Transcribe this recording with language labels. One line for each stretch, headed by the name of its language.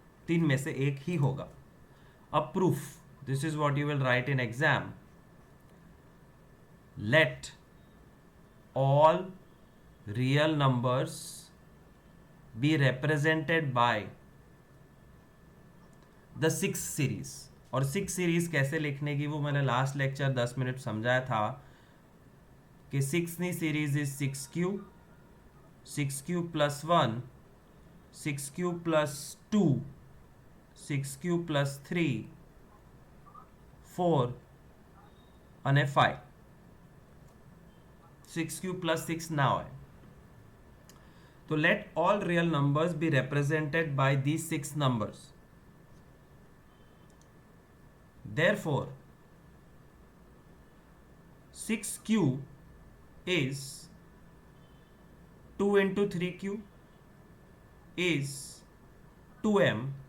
Hindi: 3 में से एक ही होगा. अब proof.
English: This is what you will write in exam. Let all real numbers be represented by the 6 series.
Hindi: और 6 series कैसे लिखने की वो मैंने लास्ट लेक्चर 10 मिनट समझाया था कि 6 नी series is 6q, 6q plus 1, 6q plus 2, 6q plus 3,
Gujarati: 4 અને 5. 6q plus 6 ના હોય.
English: તો let all real numbers be represented by these 6 numbers. Therefore, 6q is 2 into 3q is 2m.